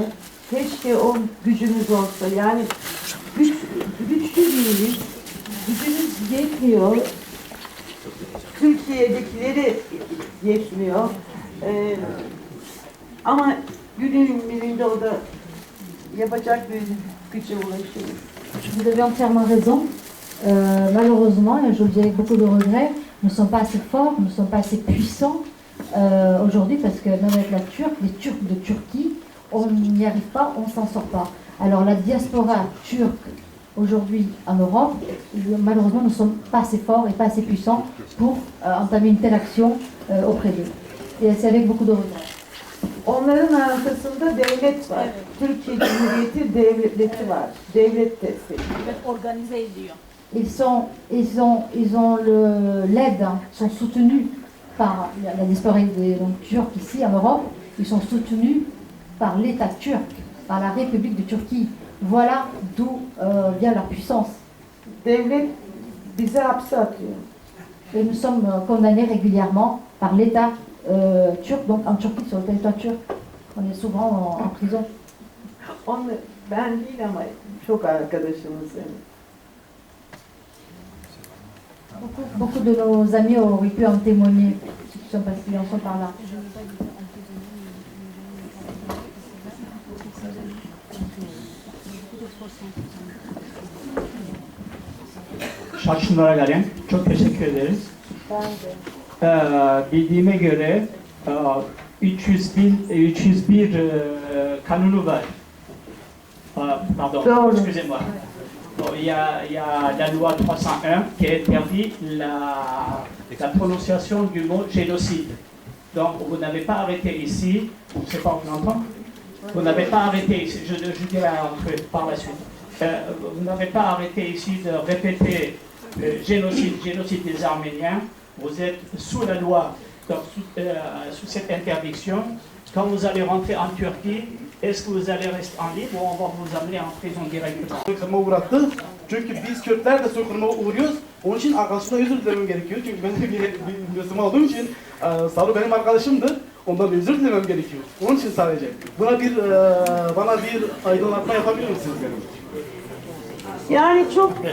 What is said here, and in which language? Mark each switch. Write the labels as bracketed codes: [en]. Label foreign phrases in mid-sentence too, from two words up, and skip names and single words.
[tr] Keşke o gücünüz olsa. Yani güçlü değiliz. Gücünüz yetmiyor. Türkiye'dekileri yetmiyor. Ama günün birinde o da yapacak bir güce ulaşırız. [fr] Vous avez entièrement raison. Malheureusement, et je le dis avec beaucoup de regret, nous ne sommes pas assez forts, nous ne sommes pas assez puissants aujourd'hui parce que même avec les Turcs de Turquie, on n'y arrive pas, on ne s'en sort pas. Alors la diaspora turque aujourd'hui en Europe, malheureusement, nous ne sommes pas assez forts et pas assez puissants pour entamer une telle action auprès d'eux. Et c'est avec beaucoup de regret. [tr] Onların arkasında devlet var. Türkiye Cumhuriyeti devleti var. Devlet destek. Organize ediyor. [fr] Ils ont l'aide, sont soutenus par la diaspora turque ici en Europe. Ils sont soutenus par l'État turc, par la République de Turquie. Voilà d'où vient leur puissance. [tr] Devlet bizi hapse atıyor. [fr] Et nous sommes condamnés régulièrement par l'État turc, donc en Turquie, sur le territoire turc. On est souvent en prison. [tr] Ben değil ama çok arkadaşımız. [fr] Beaucoup de nos amis auraient pu en témoigner, ceux qui sont passés, en sont par là. [tr] Şaşınlara gelen çok teşekkür ederiz. Bildiğime göre 301 kanunu var. [fr] Pardon, excusez-moi. Il y a la loi 301 qui interdit la prononciation du mot génocide. Donc vous n'avez pas arrêté ici, je ne sais pas où on entend, vous n'avez pas arrêté ici, je dirai par la suite, vous n'avez pas arrêté ici de répéter génocide des Arméniens. Vous êtes sous la loi, donc sous cette interdiction. Quand vous allez rentrer en Turquie, est-ce que vous allez rester en libre ou on va vous amener en prison directement? [tr] Soykırıma uğrattı. Çünkü biz Kürtler de soykırıma uğruyoruz. Onun için arkadaşımdan özür dilemem gerekiyor. Çünkü ben de bir Müslüman olduğum için Saru benim arkadaşımdı. Ondan özür dilemem gerekiyor. Onun için sadece. Bana bir aydınlatma yapabilir misiniz benim? Yani çok...